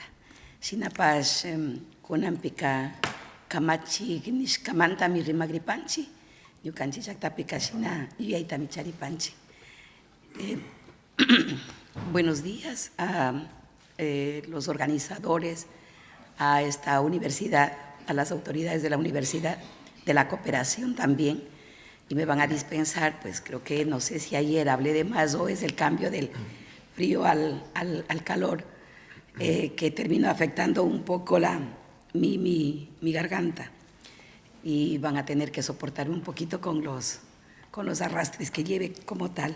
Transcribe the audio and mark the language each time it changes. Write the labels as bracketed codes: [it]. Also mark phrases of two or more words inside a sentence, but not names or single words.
[qu] Shinapash kunanpika kamachiq nishkamantami rimagripanchik, ñukanchik llaqtapika shina yuyaytami charipanchik. [es] Buenos días a los organizadores, a esta universidad, a las autoridades de la universidad, de la cooperación también, y me van a dispensar, pues creo que no sé si ayer hablé de más o es el cambio del frío al calor que terminó afectando un poco mi garganta, y van a tener que soportar un poquito con los arrastres que lleve como tal.